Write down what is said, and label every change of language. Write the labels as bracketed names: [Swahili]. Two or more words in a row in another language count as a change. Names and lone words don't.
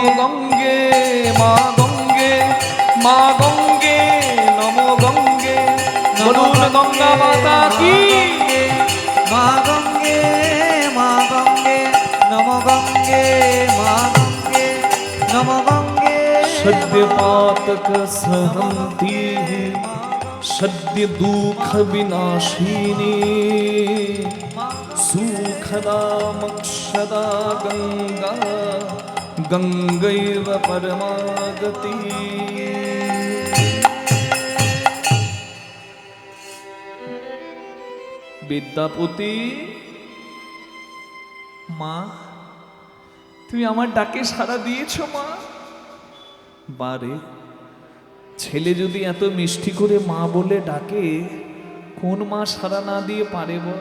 [Sanskrit] গঙ্গে মা গঙ্গে মা গঙ্গে নম গঙ্গে [Bangla] বলুন গঙ্গা মাতা কি [Sanskrit] মা গঙ্গে মা গঙ্গে নম গঙ্গে মা গঙ্গে নম গঙ্গে सद्य पातक सहंती सद्य दुख विनाशिनी सुखदा मोक्षदा गंगा गंगैव परमागति। [Bangla] বিদ্যাপতি মা, তুমি আমার ডাকে সাড়া দিয়েছো মা। বারে ছেলে যদি এত মিষ্টি করে মা বলে ডাকে, কোন মা সাড়া না দিয়ে পারে বল?